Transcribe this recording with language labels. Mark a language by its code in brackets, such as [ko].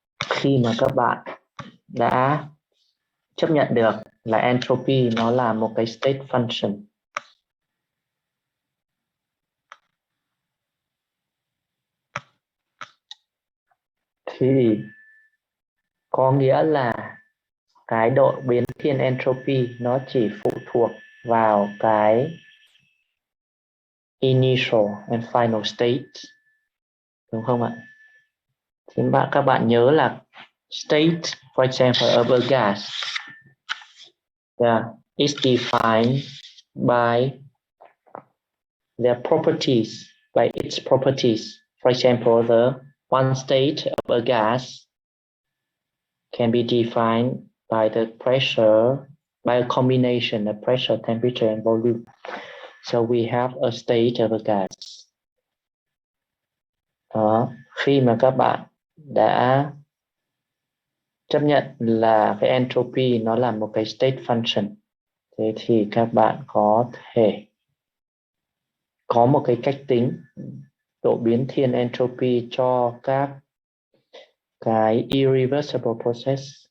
[vi] Khi mà các bạn đã chấp nhận được là entropy nó là một cái state function, thì có nghĩa là cái độ biến thiên entropy nó chỉ phụ thuộc vào cái [en] initial and final state, [vi] đúng không ạ? Thì các bạn nhớ là [en] state, for example, of a gas, is defined by their properties, by its properties. For example, the one state of a gas can be defined by the pressure, by a combination of pressure, temperature, and volume. So we have a state of a gas. [vi] Khi mà các bạn đã chấp nhận là cái entropy nó là một cái state function, thế thì các bạn có thể có một cái cách tính độ biến thiên entropy cho các cái irreversible process,